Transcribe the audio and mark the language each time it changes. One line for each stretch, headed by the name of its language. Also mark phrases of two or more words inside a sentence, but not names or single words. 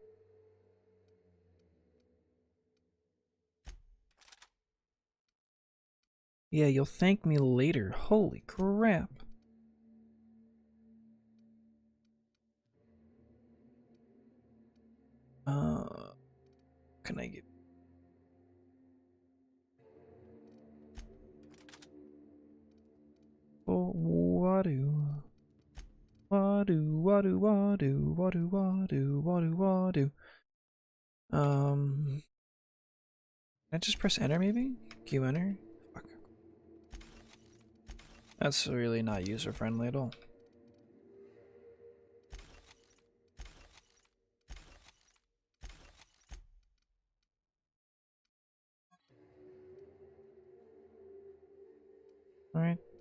English: Yeah, you'll thank me later. Holy crap. Can I get... Oh, wadu. Wadu, wadu, wadu, wadu, wadu, wadu, wadu. Can I just press enter maybe? Q enter? Fuck. That's really not user friendly at all. Alright.